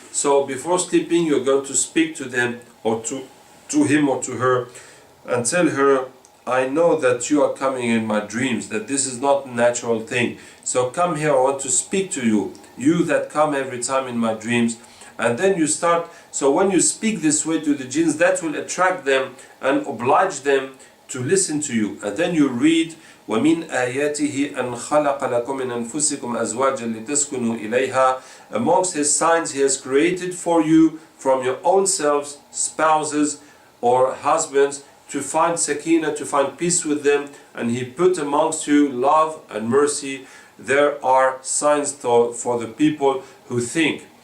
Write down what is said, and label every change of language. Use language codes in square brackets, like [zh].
[en] So before sleeping, you're going to speak to them, or to him or to her, and tell her, I know that you are coming in my dreams, that this is not a natural thing. So come here, I want to speak to you, you that come every time in my dreams. And then you start, so when you speak this way to the jinns, that will attract them and oblige them to listen to you. And then you read, [ar] وَمِنْ آيَاتِهِ أَنْ خَلَقَ لَكُم مِّنْ أَنفُسِكُمْ أَزْوَاجًا لِتَسْكُنُوا إِلَيْهَا. [en] Amongst his signs, he has created for you from your own selves spouses or husbands, to find sakina, to find peace with them, and he put amongst you love and mercy. There are signs for the people who think.